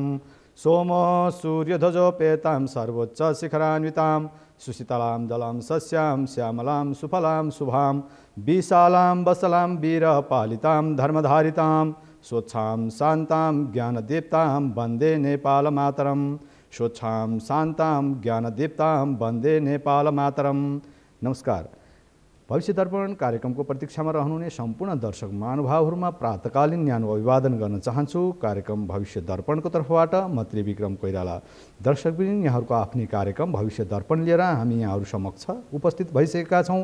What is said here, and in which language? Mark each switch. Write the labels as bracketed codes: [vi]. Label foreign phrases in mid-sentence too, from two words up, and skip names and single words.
[sa] सोमो सूर्यध्वजोपेतां सर्वोच्च शिखरान्वितां सुशीतलां जलं सस्यां श्यामलां सुफलां शुभां विशालां वसलां वीरपालितां धर्मधारितां स्वच्छां शान्तां ज्ञानदीप्तां वन्दे नेपालमातरम्। स्वच्छां शान्तां ज्ञानदीप्तां वन्दे नेपालमातरम्। [ne] नमस्कार। भविष्य दर्पण कार्यक्रमको प्रतीक्षामा रहनुहुने सम्पूर्ण दर्शक महानुभावहरूमा प्रातकालीन न्यानो अभिवादन गर्न चाहन्छु। कार्यक्रम भविष्य दर्पणको तर्फबाट म त्रिविक्रम कोइराला। दर्शकवृन्द, यहाँहरूको आफ्नै कार्यक्रम भविष्य दर्पण लिएर हामी यहाँहरू समक्ष उपस्थित भइसकेका छौँ।